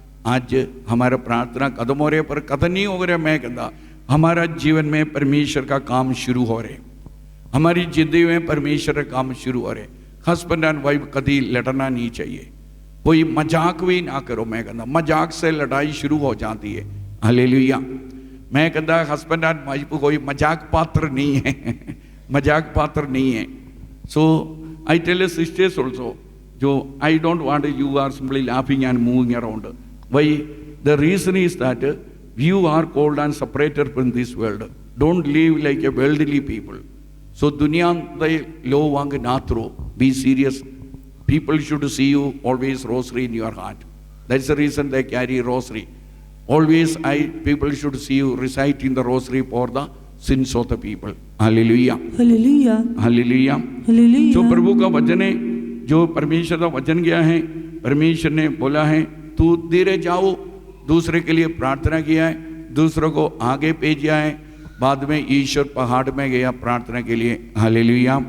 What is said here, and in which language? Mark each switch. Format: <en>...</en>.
<hi>आज हमारा प्रार्थना कदम हो रहे पर कदम नहीं हो रहे। मैं कहता हमारा जीवन में परमेश्वर का काम शुरू हो रहे, हमारी जिंदगी में परमेश्वर का काम शुरू हो रहे।</hi> <en>husband and wife</en> <hi>कभी लड़ना नहीं चाहिए, कोई मजाक भी ना करो। मैं कहता मजाक से लड़ाई शुरू हो जाती है। हालेलुया। मैं कहता</hi> <en>husband and wife</en> <hi>कोई मजाक पात्र नहीं है, मजाक पात्र नहीं है।</hi> <en>So I tell the sisters also, I don't want you are simply laughing and moving around. Why? The reason is that you are called and separated from this world. Don't live like a worldly people. So dunya the low wang natro. Be serious. People should see you always rosary in your heart. That's the reason they carry rosary. Always people should see you reciting the rosary for the sins of the people. Hallelujah. Hallelujah. Hallelujah. Hallelujah.</en> <hi>जो प्रभु का वचन है, जो परमेश्वर का वचन गया है, परमेश्वर ने बोला है तू धीरे जाओ, दूसरे के लिए प्रार्थना किया है, दूसरों को आगे भेजा है, बाद में ईश्वर पहाड़ में गया प्रार्थना के लिए। हालेलुया।</hi>